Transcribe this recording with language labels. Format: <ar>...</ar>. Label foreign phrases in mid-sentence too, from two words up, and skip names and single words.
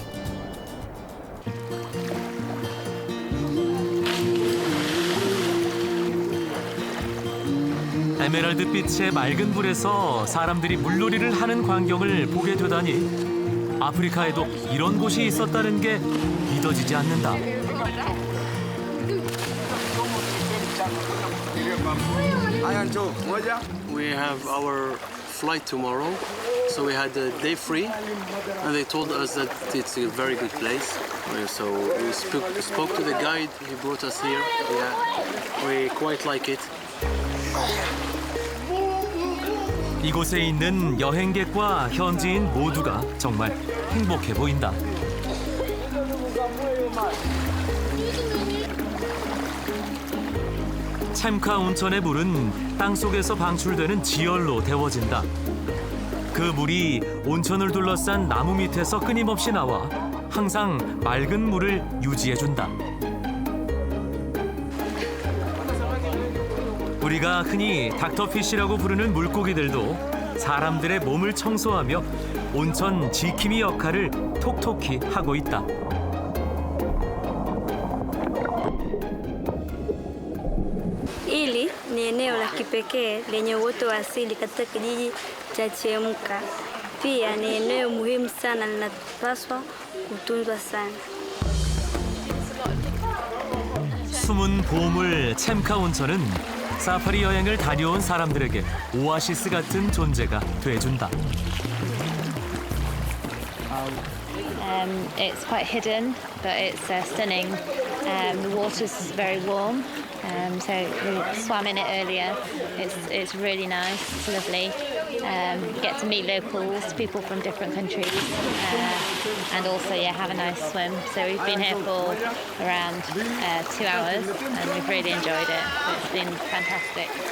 <ko>에메랄드빛의 맑은 물에서 사람들이 물놀이를 하는 광경을 보게 되다니 아프리카에도 이런 곳이 있었다는 게 믿어지지 않는다.</ko> <en>We have our flight tomorrow, so we had a day free, and they told us that it's a very good place. So we spoke to the guide, he brought us here. Yeah, we quite like it.</en> <ko>이곳에 있는 여행객과 현지인 모두가 정말 행복해 보인다. 챔카 온천의 물은 땅속에서 방출되는 지열로 데워진다. 그 물이 온천을 둘러싼 나무 밑에서 끊임없이 나와 항상 맑은 물을 유지해준다. 우리가 흔히 닥터피쉬라고 부르는 물고기들도 사람들의 몸을 청소하며 온천 지킴이 역할을 톡톡히 하고 있다.</ko> <sw>Hili ni eneo la kipekee lenye uoto wa asili katika kijiji cha Chemka. Pia ni eneo muhimu sana linapaswa kutunzwa sana.</sw> <ko>숨은 보물 챔카 온천은 사파리 여행을 다녀온 사람들에게 오아시스 같은 존재가 돼준다.</ko> <en>It's quite hidden, but it's stunning. The water's very warm, so we swam in it earlier. It's really nice, it's lovely. You get to meet locals, people from different countries, and also have a nice swim. So we've been here for around 2 hours, and we've really enjoyed it. It's been fantastic.</en>